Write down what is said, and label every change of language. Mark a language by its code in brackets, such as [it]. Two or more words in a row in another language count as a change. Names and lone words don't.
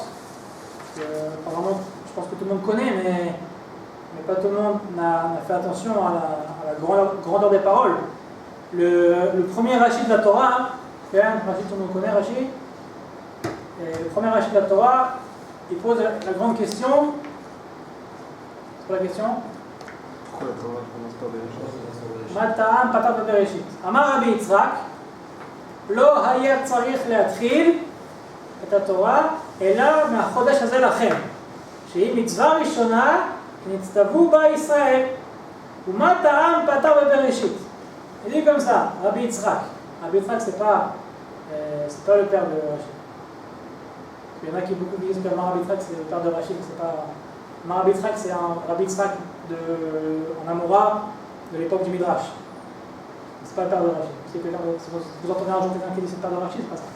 [fr] Apparemment, je pense que tout le monde connaît, mais pas tout le monde n'a fait attention à la grandeur des paroles. Le premier Rashi de la Torah, tout le monde connaît Rashi. Le premier Rashi de la Torah, il pose la grande question. C'est quoi la question? Pourquoi la Torah commence par Bereshit? [he] מה טעם פתח בראשית. אמר רבי יצחק. לא היה צריך להתחיל את התורה אלא מהחודש הזה לכם, שהיא מצווה ראשונה שנצטוו בה ישראל, ומה טעם פתר בבראשית. [fr] Il dit comme ça, Rabbi Yitzhak. Rabbi Yitzhak, c'est pas le père de Rachid. Il y en a qui disent que Rabbi Yitzhak c'est le père de Rachid, c'est pas. Rabbi Yitzhak c'est un Rabbi Yitzhak en Amora de l'époque du Midrash. C'est pas le père de Rachid. Si vous entendez un jour quelqu'un qui dit c'est le père de Rachid, c'est pas ça.